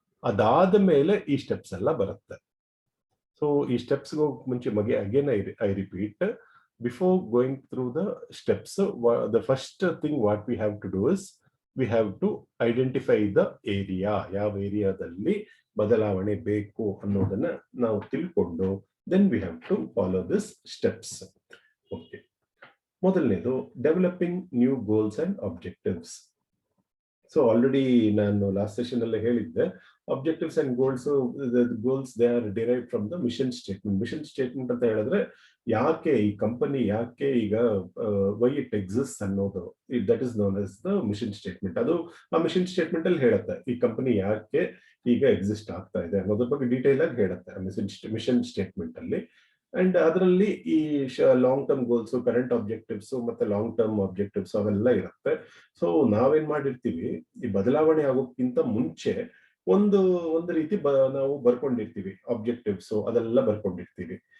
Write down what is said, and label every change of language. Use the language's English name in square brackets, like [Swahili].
[Kannada] ಅದಾದ ಮೇಲೆ ಈ ಸ್ಟೆಪ್ಸ್ ಎಲ್ಲ ಬರುತ್ತೆ. [English] so [Kannada] ಈ ಸ್ಟೆಪ್ಸ್ ಮುಂಚೆ [English] Again I repeat, before going through the steps, the first thing what we have to do is we have to identify the area. [Kannada] ಯಾವ ಏರಿಯಾದಲ್ಲಿ ಬದಲಾವಣೆ ಬೇಕು ಅನ್ನೋದನ್ನ ನಾವು ತಿಳ್ಕೊಂಡು [English] Then we have to follow this steps. Okay, ಮೊದಲನೇದು developing new goals and objectives. [Kannada] So already ನಾನು last session ಅಲ್ಲೇ ಹೇಳಿದ್ದೆ, [English] objectives and goals, the goals they are derived from the mission statement. Mission statement [Kannada] ಅಂತ ಹೇಳಿದ್ರೆ ಯಾಕೆ ಈ company, ಯಾಕೆ ಈಗ [English] why it exists ಅನ್ನೋದು, that is known as the mission statement. [Kannada] ಅದು ಆ ಮಿಷನ್ ಸ್ಟೇಟ್ಮೆಂಟ್ ಅಲ್ಲಿ ಹೇಳುತ್ತೆ ಈ ಕಂಪನಿ ಯಾಕೆ ಈಗ ಎಕ್ಸಿಸ್ಟ್ ಆಗ್ತಾ ಇದೆ ಅನ್ನೋದ್ರ ಬಗ್ಗೆ ಡೀಟೇಲ್ ಆಗಿ ಹೇಳುತ್ತೆ ಮಿಷನ್ ಸ್ಟೇಟ್ಮೆಂಟ್ ಅಲ್ಲಿ. ಅಂಡ್ ಅದರಲ್ಲಿ ಈ long term goals, current objectives ಮತ್ತೆ ಲಾಂಗ್ ಟರ್ಮ್ ಆಬ್ಜೆಕ್ಟಿವ್ಸ್ ಅವೆಲ್ಲ ಇರುತ್ತೆ. ಸೊ ನಾವೇನ್ ಮಾಡಿರ್ತೀವಿ, ಈ ಬದಲಾವಣೆ ಆಗೋಕ್ಕಿಂತ ಮುಂಚೆ ಒಂದು ಒಂದು ರೀತಿ ನಾವು ಬರ್ಕೊಂಡಿರ್ತೀವಿ ಆಬ್ಜೆಕ್ಟಿವ್ಸ್ ಅದೆಲ್ಲ ಬರ್ಕೊಂಡಿರ್ತೀವಿ.